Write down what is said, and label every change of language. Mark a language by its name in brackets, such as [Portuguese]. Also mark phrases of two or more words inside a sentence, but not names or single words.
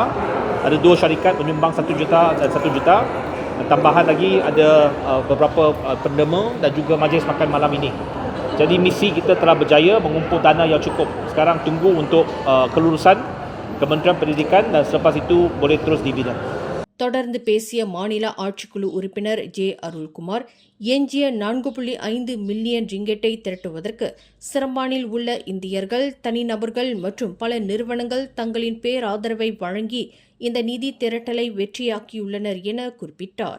[Malay] Ada 2 syarikat menyumbang 1 juta dan 1 juta. Tambahan lagi ada beberapa penderma dan juga majlis makan malam ini. Jadi misi kita telah berjaya mengumpul dana yang cukup. Sekarang tunggu untuk kelulusan Kementerian Pendidikan dan selepas itu boleh terus dibina. [Tamil] தொடர்ந்து பேசிய மாநில ஆட்சிக்குழு உறுப்பினர் ஜே. அருள்குமார், எஞ்சிய 4.5 மில்லியன் ரிங்கெட்டை திரட்டுவதற்கு சிரம்பானில் உள்ள இந்தியர்கள், தனிநபர்கள் மற்றும் பல நிறுவனங்கள் தங்களின் பேராதரவை வழங்கி இந்த நிதி திரட்டலை வெற்றியாக்கியுள்ளனர் என குறிப்பிட்டார்.